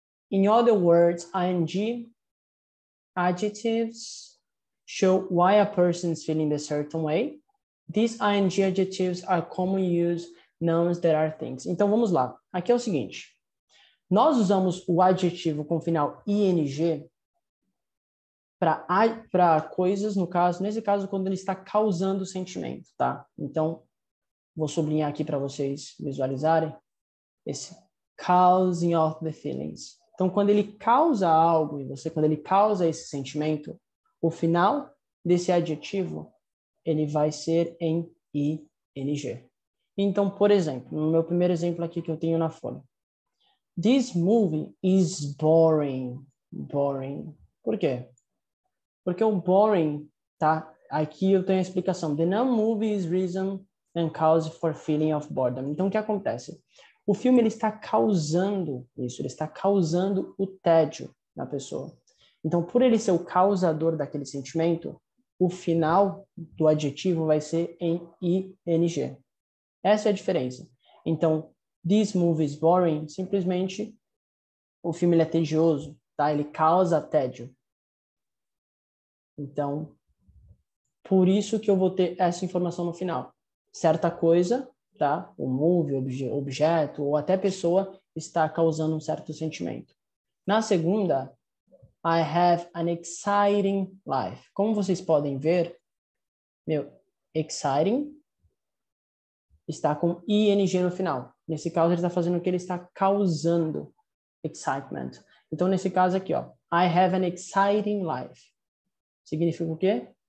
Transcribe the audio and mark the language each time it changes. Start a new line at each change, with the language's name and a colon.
English: In other words, ing adjectives show why a person is feeling a certain way. These ing adjectives are commonly used nouns that are things.
Portuguese: Então, vamos lá. Aqui é o seguinte. Nós usamos o adjetivo com final ing para coisas, nesse caso, quando ele está causando sentimento, tá? Então, vou sublinhar aqui para vocês visualizarem esse causing of the feelings. Então, quando ele causa algo em você, quando ele causa esse sentimento, o final desse adjetivo, ele vai ser em ing. Então, por exemplo, no meu primeiro exemplo aqui que eu tenho na folha.
English: This movie is boring. Boring.
Portuguese: Por quê? Porque o boring, tá? Aqui eu tenho a explicação.
English: The non-movie is reason and cause for feeling of boredom.
Portuguese: Então, o que acontece? O filme ele está causando isso, ele está causando o tédio na pessoa. Então, por ele ser o causador daquele sentimento, o final do adjetivo vai ser em ing. Essa é a diferença. Então,
English: this movie is boring,
Portuguese: simplesmente o filme ele é tedioso, tá? Ele causa tédio. Então, por isso que eu vou ter essa informação no final. Certa coisa, tá? O movie, objeto ou até pessoa está causando um certo sentimento. Na segunda,
English: I have an exciting life.
Portuguese: Como vocês podem ver, exciting está com ing no final. Nesse caso, ele está fazendo o que? Ele está causando excitement. Então, nesse caso aqui, ó,
English: I have an exciting life.
Portuguese: Significa o quê?